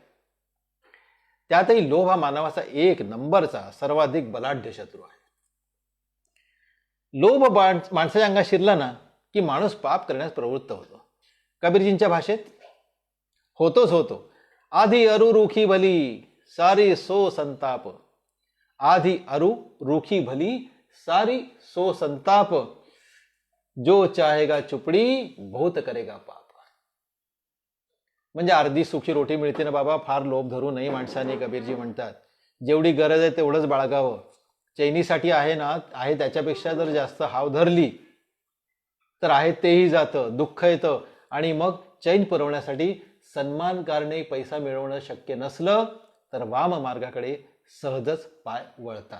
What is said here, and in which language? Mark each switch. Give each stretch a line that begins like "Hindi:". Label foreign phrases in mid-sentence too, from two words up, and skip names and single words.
Marathi: त्यातही लोभ हा मानवाचा एक नंबरचा सर्वाधिक बलाढ्य शत्रू आहे. लोभ माणसाच्या अंगात शिरला ना की माणूस पाप करण्यास प्रवृत्त होतो. कबीरजींच्या भाषेत होतोच होतो.
Hindi: आधी अरु रुखी भली सारी सो संताप, आधी अरु रुखी भली सारी सो संताप, जो चाहेगा चुपडी बहुत करेगा पाप.
Marathi: म्हणजे अर्धी सुखी रोटी मिळते ना बाबा, फार लोभ धरू नये माणसाने, कबीरजी म्हणतात. जेवढी गरज आहे तेवढंच बाळगावं. चैनीसाठी आहे ना, आहे त्याच्यापेक्षा जर जास्त हाव धरली तर आहे तेही जातं, दुःख येतं, आणि मग चैन पुरवण्यासाठी सन्मान करणे, पैसा मिळवणं शक्य नसलं तर वाम मार्गाकडे सहजच पाय वळतात.